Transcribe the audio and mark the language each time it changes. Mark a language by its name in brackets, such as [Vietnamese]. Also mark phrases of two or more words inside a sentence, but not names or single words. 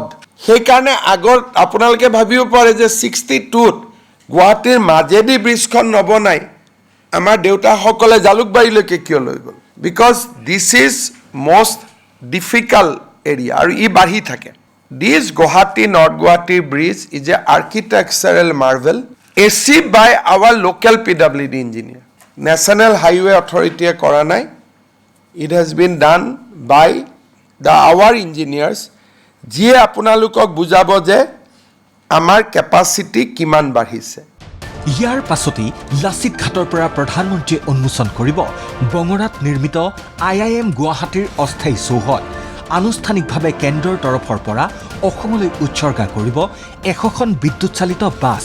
[Assamese] সেইকাৰণে আগত আপোনালোকে ভাবিব পাৰে যে 62ত গুৱাহাটীৰ মাজেদি ব্ৰিজখন নবনাই আমাৰ দেউতাসকলে জালুকবাৰীলৈকে কিয় লৈ গ'ল? [English] because this is most difficult area [Assamese] আৰু ই বাঢ়ি থাকে। [English] this Guwahati North Guwahati bridge is a architectural marvel achieved by our local PWD engineer. [Assamese] National Highway Authority কৰা নাই. [English] It has been done by our engineers. [Assamese] যিয়ে আপোনালোকক বুজাব যে আমাৰ কেপাচিটি কিমান বাঢ়িছে। ইয়াৰ পাছতেই লাচিত ঘাটৰ পৰা প্ৰধানমন্ত্ৰীয়ে উন্মোচন কৰিব বঙৰাত নিৰ্মিত IIM গুৱাহাটীৰ অস্থায়ী চৌহদ। আনুষ্ঠানিকভাৱে কেন্দ্ৰৰ তৰফৰ পৰা অসমলৈ উৎসৰ্গা কৰিব 100খন বিদ্যুৎ চালিত বাছ।